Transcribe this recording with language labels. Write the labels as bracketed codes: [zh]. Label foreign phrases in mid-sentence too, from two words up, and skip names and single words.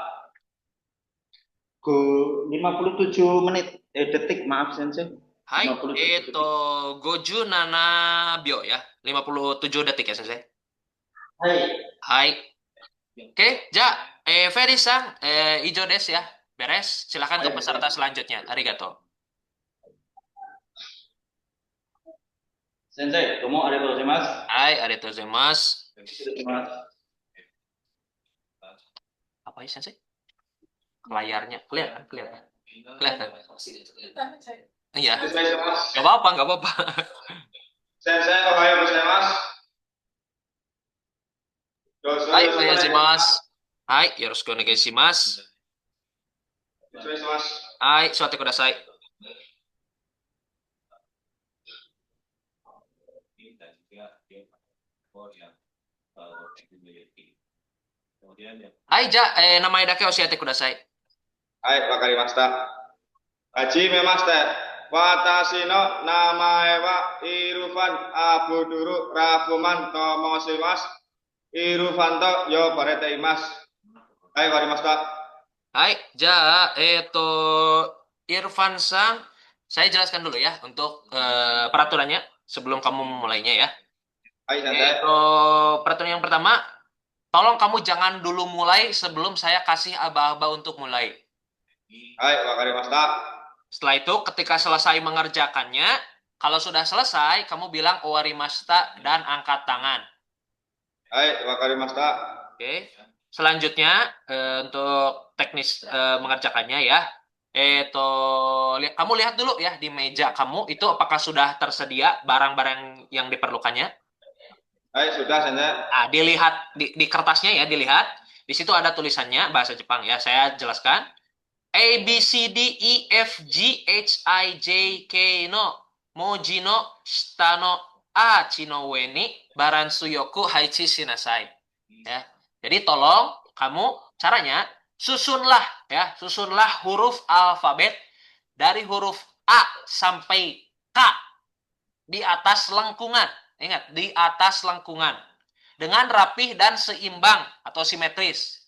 [id] 。57 menit, detik, maaf sensei. [ja] Hai, [id] 57 detik. [ja] 五十七秒 [id] ya, 57 detik ya, sensei. [ja] Hai. Hai. Oke, ja, Ferry-san, 以上です ya. [id] Beres, silakan ke peserta selanjutnya. [ja] Arigato. Sensei, どうもありがとうございます。はい、ありがとうございます. 失礼します。 [id] Apa ya, sensei? Layarnya kelihatan, kelihatan. Kelihatan. Iya. [ja] お願いします。 [id] Gak apa-apa, gak apa-apa. [ja] 先生、おはようございます。どうぞ Hai, よろしくお願いします。お願いします。はい、よろしくお願いします. 失礼します。はい、座ってください。はい、じゃ, namanya だけ押してください. はい、わかりました。はじめまして。私の名前はイルファン・アブドゥル・ラフマンと申します。イルファンと呼ばれています。はい、わかりました。はい、じゃ, [id] Irfan Sang, saya jelaskan dulu ya untuk peraturannya sebelum kamu memulainya ya. [ja] はい、先生。 [id] Peraturan yang pertama, tolong kamu jangan dulu mulai sebelum saya kasih aba-aba untuk mulai. [ja] はい、わかりました。 [id] Setelah itu, ketika selesai mengerjakannya, kalau sudah selesai, kamu bilang owarimashita dan angkat tangan. [ja] はい、わかりました。 [id] Oke. Selanjutnya, untuk teknis mengerjakannya ya. Kamu lihat dulu ya di meja kamu itu apakah sudah tersedia barang-barang yang diperlukannya. Sudah sensei. Dilihat di kertasnya ya, dilihat. Di situ ada tulisannya bahasa Jepang ya. Saya jelaskan. [ja] ABCDEFGHIJKの文字の下の弧の上にバランスよく配置しなさい. [id] Ya. Jadi tolong kamu caranya susunlah huruf alfabet dari huruf A sampai K di atas lengkungan. Ingat, di atas lengkungan. Dengan rapih dan seimbang atau simetris.